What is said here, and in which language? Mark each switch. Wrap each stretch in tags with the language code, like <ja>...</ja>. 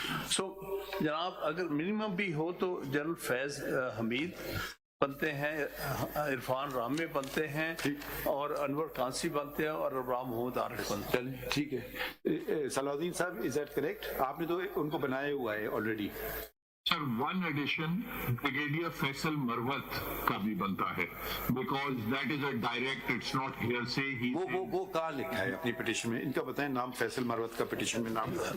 <hi>सो जनाब अगर मिनिमम भी हो तो जनरल फैज हमीद बनते हैं, इरफान रामे बनते हैं, और अनवर कांसी बनते हैं, और अब्राम मोहम्मद आरिफ बनते हैं। चलिए ठीक है। सलाउद्दीन साहब,</hi> <en>Is that correct?</en> <hi>आपने तो उनको बनाया हुआ है already.</hi> <en>Sir, one addition, Brigadier Faisal Marwat</en> <hi>का भी बनता है,</hi> <en>because that is a direct, it's not hearsay.</en> <hi>वो कहाँ लिखा है अपनी पिटीशन में? इनका बताएं नाम, फैसल मरवत का पिटीशन में नाम</hi>